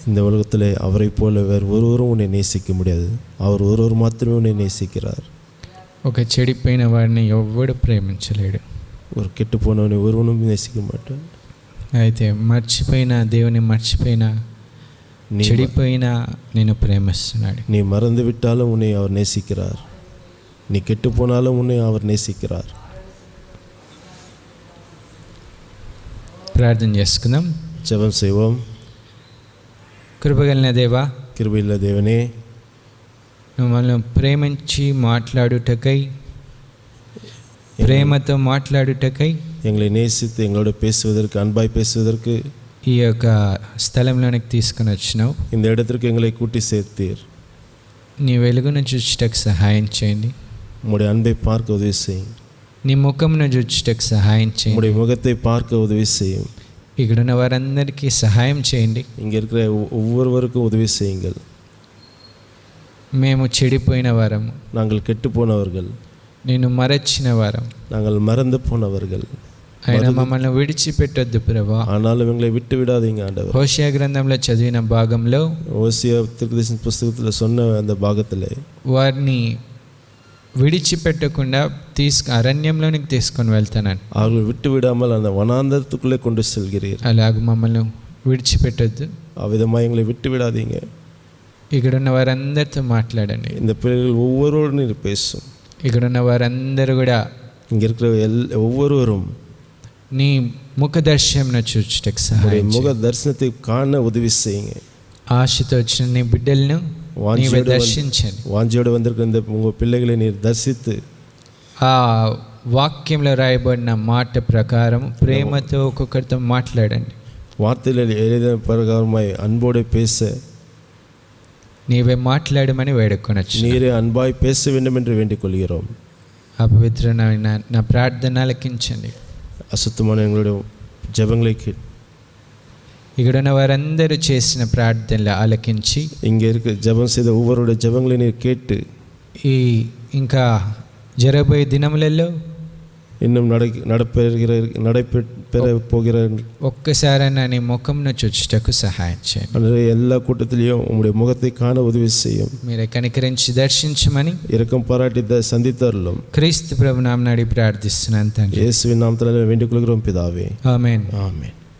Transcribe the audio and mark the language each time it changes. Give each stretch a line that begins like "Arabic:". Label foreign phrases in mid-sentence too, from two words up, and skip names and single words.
Tamil: இந்த உலகத்தில் அவரை போல வேறு ஒருவரும் உன்னை நேசிக்க முடியாது. அவர் ஒருவர் மாத்திரமே உன்னை நேசிக்கிறார்.
Telugu: ఒక చెడిపోయిన వాడిని ఎవ్వడు ప్రేమించలేడు.
Tamil: ஒரு கெட்டு போனவனை ஒருவனும் நேசிக்க மாட்டான்.
Telugu: అయితే మర్చిపోయిన దేవుని మర్చిపోయిన చెడిపోయిన నిన్ను ప్రేమిస్తున్నాడు.
Tamil: நீ மறந்து விட்டாலும் உன்னை அவர் நேசிக்கிறார். நீ கெட்டு போனாலும் உன்னை அவர் நேசிக்கிறார்.
Telugu: ప్రార్థన చేసుకుందాం.
Tamil: ஜெபம் செய்வோம்.
Telugu: కృపగలిగిన దేవా,
Tamil: கிருபையுள்ள தேவனே,
Telugu: నువ్వు మనల్ని ప్రేమించి మాట్లాడుటకై, ప్రేమతో మాట్లాడుటకై,
Tamil: எங்களை நேசித்து எங்களோட பேசுவதற்கு, அன்பாய் பேசுவதற்கு
Telugu: ఈ యొక్క స్థలంలోనికి తీసుకుని వచ్చినావు.
Tamil: இந்த இடத்திற்கு எங்களை கூட்டி சேர்த்தீர்.
Telugu: నీ వెలుగును చూచుటకు సహాయం చేయండి.
Tamil: உம்முடைய அன்பை பார்க்க உதவி செய்யும்.
Telugu: నీ ముఖమును చూచుటకు సహాయం చేయండి.
Tamil: உம்முடைய முகத்தை பார்க்க உதவி செய்யும்.
Telugu: ఇక్కడున్న వారందరికీ సహాయం చేయండి.
Tamil: இங்கே இருக்கிற ஒவ்வொருவருக்கும் உதவி செய்யுங்கள்.
Telugu: మేము చెడిపోయిన వారము,
Tamil: நாங்கள் கெட்டு போனவர்கள்,
Telugu: నిన్ను మరచిన వారం,
Tamil: நாங்கள் மறந்து போனவர்கள்.
Telugu: ఆయన మమ్మల్ని విడిచిపెట్టొద్దు ప్రభువా.
Tamil: ஆனாலும் எங்களை விட்டு விடாதீங்க ஆண்டவர்.
Telugu: హోషేయ గ్రంథంలో చదివిన భాగంలో
Tamil: ஓசியா தீர்க்கதரிசன புஸ்தகத்தில் சொன்ன அந்த பாகத்தில்
Telugu: వారిని విడిచిపెట్టకుండా అరణ్యంలోనికి తీసుకొని వెళ్తానని,
Tamil: அவர்கள் விட்டு விடாமல் அந்த வனாந்தரத்துக்குள்ளே கொண்டு செல்கிறீர்.
Telugu: అలాగ మమ్మల్ని విడిచిపెట్టొద్దు.
Tamil: அவ்விதமாக எங்களை விட்டு விடாதீங்க.
Telugu: ఇక్కడున్న వారందరితో మాట్లాడండి.
Tamil: இந்த பிள்ளைகள் ஒவ்வொருவரும் நீர் பேசும்.
Telugu: ఇక్కడున్న వారందరూ కూడా
Tamil: இங்கே இருக்கிற ஒவ்வொருவரும்
Telugu: నీ ముఖ దర్శనం చూచుటకు సహాయం
Tamil: முக தரிசனத்தை காண உதவி செய்யுங்க.
Telugu: ఆశతో వచ్చిన నీ బిడ్డలను నీవే దర్శించండి.
Tamil: வாஞ்சியோடு வந்திருக்கிற இந்த உங்கள் பிள்ளைகளை நீர் தரிசித்து
Telugu: ఆ వాక్యంలో రాయబడిన మాట ప్రకారం ప్రేమతో ఒక్కొక్కరితో మాట్లాడండి.
Tamil: வார்த்தையில் எழுதின பிரகாரமாய் அன்போடு பேச
Telugu: నీవే మాట్లాడమని వేడుకొనొచ్చు.
Tamil: நீரே அன்பாய் பேச வேண்டும் என்று வேண்டிக் கொள்கிறோம்.
Telugu: అపవిత్రమైన నా ప్రార్థన ఆలకించండి.
Tamil: அசுத்தமான எங்களுடைய ஜெபங்களை கேட்டு
Telugu: ఇక్కడున్న వారందరూ చేసిన ప్రార్థనలు ఆలకించి,
Tamil: இங்கே இருக்க ஜெபம் செய்த ஒவ்வொருடைய ஜெபங்களை நீர் கேட்டு
Telugu: ఈ ఇంకా జరగబోయే దినములలో
Tamil: இன்னும் நடைபெற போகிற
Telugu: ఒక్కసారైనా నీ ముఖంను చూచుటకు సహాయం చేయండి.
Tamil: எல்லா கூட்டத்திலையும் உங்களுடைய முகத்தை காண உதவி செய்யும்.
Telugu: మీరే కనికరించి దర్శించమని
Tamil: இரக்கம் பாராட்டி சந்தித்தருளும்.
Telugu: క్రీస్తు ప్రభు నామమున అడిగి ప్రార్థిస్తున్నాను తండ్రి.
Tamil: இயேசுவின் நாமத்தில் வேண்டிக் கொள்கிறோம் பிதாவே.
Telugu: ఆమేన్.
Tamil: ஆமென்.